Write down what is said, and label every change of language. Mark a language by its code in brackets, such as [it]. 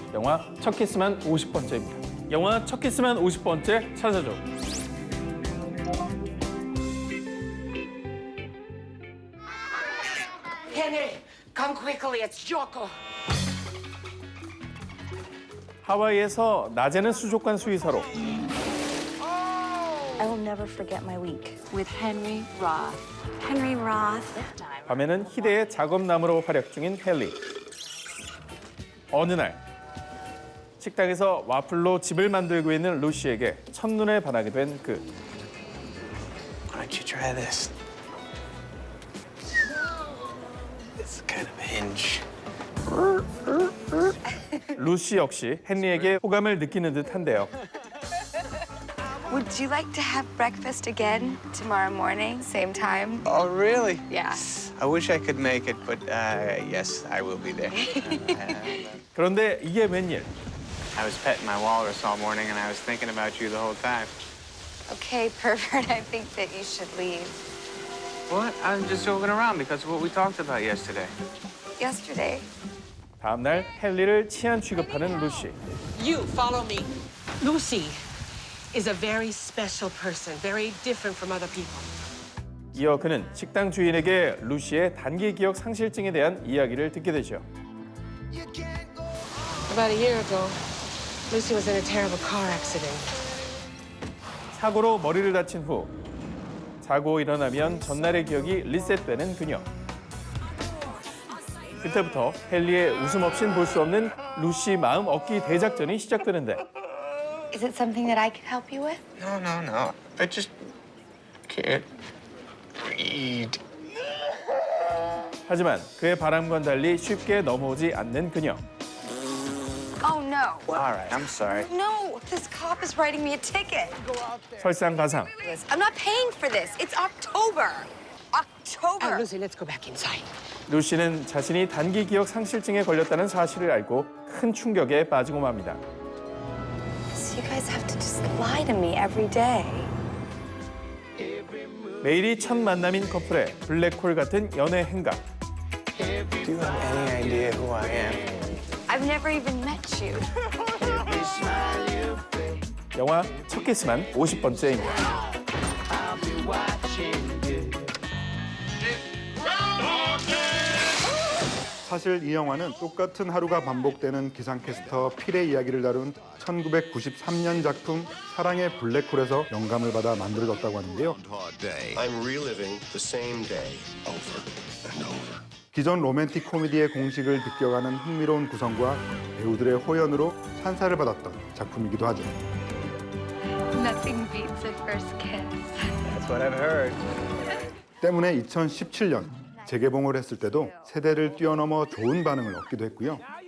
[ko] 영화 첫 키스만 50번째입니다. 영화 첫 키스만 50번째 찾아줘. [en] Henry, come quickly. It's Jocko. [ko] 하와이에서 낮에는 수족관 수의사로 [en] I will never forget my week with Henry Roth. Henry Roth. [ko] 밤에는 희대의 작업남으로 활약 중인 헨리. 어느 날 식당에서 와플로 집을 만들고 있는 루시에게 첫눈에 반하게 된 그. [en] Why don't you try this? It's kind of a hinge. [ko] 루시 역시 헨리에게 호감을 느끼는 듯한데요. [en] Would you like to have breakfast again tomorrow morning, same time? Oh, really? Yeah. I wish I could make it, but yes, I will be there. [ko] 그런데 이게 웬일? [en] I was petting my walrus all morning, and I was thinking about you the whole time. Okay, pervert, I think that you should leave. What? I'm just joking around because of what we talked about yesterday. Yesterday? [ko] 다음 날 헨리를 치안 취급하는 루시. [en] You follow me. Lucy is a very special person, very different from other people. [ko] 이어 그는 식당 주인에게 루시의 단기 기억 상실증에 대한 이야기를 듣게 되죠. [en] About a year ago, Lucy was in a terrible car accident. [ko] 사고로 머리를 다친 후 자고 일어나면 전날의 기억이 리셋되는 그녀. 그때부터 헨리의 웃음 없인 볼 수 없는 루시 마음 얻기 대작전이 시작되는데 [en] Is it something that I can help you with? No. I just can't read. [ko] 하지만 그의 바람과는 달리 쉽게 넘어오지 않는 그녀. [en] Oh, no. All right, I'm sorry. No, this cop is writing me a ticket. [ko] 설상가상. [en] I'm not paying for this. It's October. October. Lucy, let's go back inside. [ko] 루시는 자신이 단기 기억 상실증에 걸렸다는 사실을 알고 큰 충격에 빠지고 맙니다. [en] So you guys have to just lie to me every day. [ko] 매일이 첫 만남인 커플의 블랙홀 같은 연애 행각. [en] Do you have any idea who I am? I've never even met you. [ko] 영화 첫 키스만 50번째입니다. 사실 이 영화는 똑같은 하루가 반복되는 기상캐스터 필의 이야기를 다룬 1993년 작품 사랑의 블랙홀에서 영감을 받아 만들어졌다고 하는데요. [en] I'm reliving the same day over and over. [ko] 기존 로맨틱 코미디의 공식을 비껴가는 흥미로운 구성과 배우들의 호연으로 찬사를 받았던 작품이기도 하죠. [en] Nothing beats a first kiss. That's what I've heard. [ko] 때문에 2017년 재개봉을 했을 때도 세대를 뛰어넘어 좋은 반응을 얻기도 했고요.